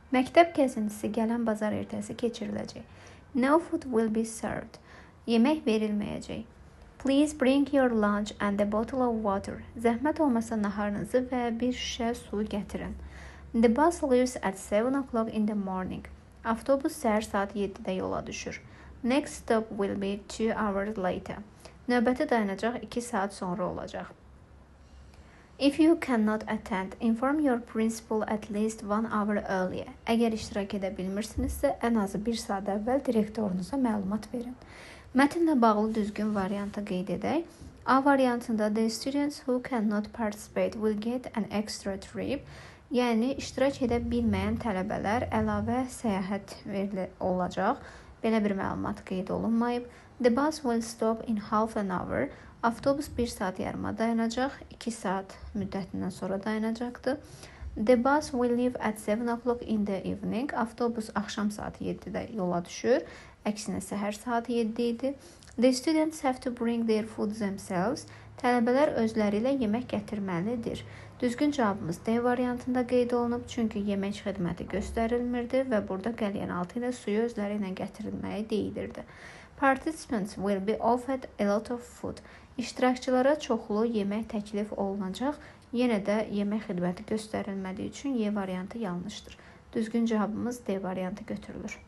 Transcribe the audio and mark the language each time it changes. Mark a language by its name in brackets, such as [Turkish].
[Azerbaijani] Məktəb gəzintisi gələn bazar ertəsi keçiriləcək. [English] No food will be served. [Azerbaijani] Yemək verilməyəcək. [English] Please bring your lunch and a bottle of water. [Azerbaijani] Zəhmət olmasa naharınızı və bir şüşə su gətirin. [English] The bus leaves at 7 o'clock in the morning. [Azerbaijani] Avtobus səhər saat 7-də yola düşür. [English] Next stop will be 2 hours later. [Azerbaijani] Növbəti dayanacaq 2 saat sonra olacaq. [English] If you cannot attend, inform your principal at least 1 hour earlier. [Azerbaijani] Əgər iştirak edə bilmirsinizsə, ən azı 1 saat əvvəl direktorunuza məlumat verin. Mətnlə bağlı düzgün variantı qeyd edək. A variantında [English] the students who cannot participate will get an extra trip. [Azerbaijani] Yəni, iştirak edə bilməyən tələbələr əlavə səyahət olacaq. Belə bir məlumat qeyd olunmayıb. [English] The bus will stop in half an hour. [Azerbaijani] Avtobus 1 saat yarıma dayanacaq, 2 saat müddətindən sonra dayanacaqdır. [English] The bus will leave at 7 o'clock in the evening. [Azerbaijani] Avtobus axşam saat 7-də yola düşür. Əksinə səhər saat 7 idi. [English] The students have to bring their food themselves. [Azerbaijani] Tələbələr özləri ilə yemək gətirməlidir. Düzgün cavabımız D variantında qeyd olunub, çünki yemək xidməti göstərilmirdi və burada qəliyyən altı ilə suyu özləri ilə gətirilməyi deyilirdi. [English] Participants will be offered a lot of food. [Azerbaijani] İştirakçılara çoxlu yemək təklif olunacaq. Yenə də yemək xidməti göstərilmədiyi üçün Y variantı yanlışdır. Düzgün cavabımız D variantı götürülür.